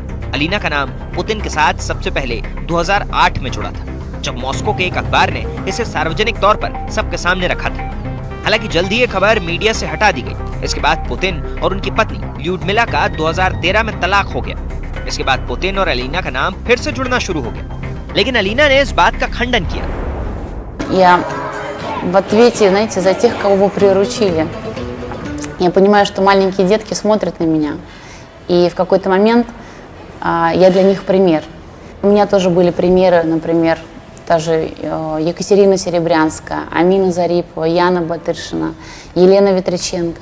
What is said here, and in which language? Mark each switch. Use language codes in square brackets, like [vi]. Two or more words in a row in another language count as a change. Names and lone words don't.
[hi] एलिना का नाम पुतिन के साथ सबसे पहले 2008 में जुड़ा था, जब मॉस्को के एक अखबार ने इसे सार्वजनिक तौर पर सबके सामने रखा था। हालांकि जल्द ही ये खबर मीडिया से हटा दी गई। इसके बाद पुतिन और उनकी पत्नी ल्यूडमिला का 2013 में तलाक हो गया। इसके बाद पुतिन और एलिना का नाम फिर से जुड़ना शुरू हो गया, लेकिन एलिना ने इस बात का खंडन किया। [ru] Я в ответе, знаете, за тех, кого вы приручили. Я понимаю, что маленькие детки смотрят на меня, и в какой-то момент я для них пример. У меня тоже были примеры, например, та же Екатерина Серебрянская, Амина Зарипова, Яна Батыршина, Елена Ветриченко.